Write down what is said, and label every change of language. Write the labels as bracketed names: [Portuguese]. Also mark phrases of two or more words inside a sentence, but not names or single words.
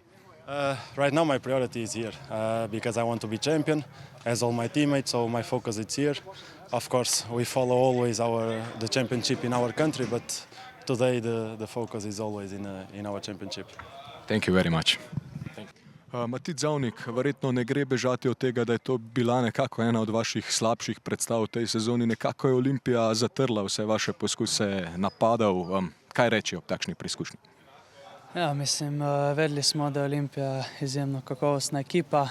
[English] Right now my priority is here because I want to be champion, as all my teammates. So my focus is here. Of course, we follow always the championship in our country, but today the focus is always in our championship. Thank you very much. [Slovenian] Matic Zavnik, verjetno ne gre bežati od tega, da je to bila nekako ena od vaših slabših predstav v tej sezoni. Nekako je Olimpija zatrla vse vaše poskuse napadov. Kaj reči ob takšni preizkušnji? Ja, mislim, vedeli smo, da je Olimpija izjemno kakovostna ekipa.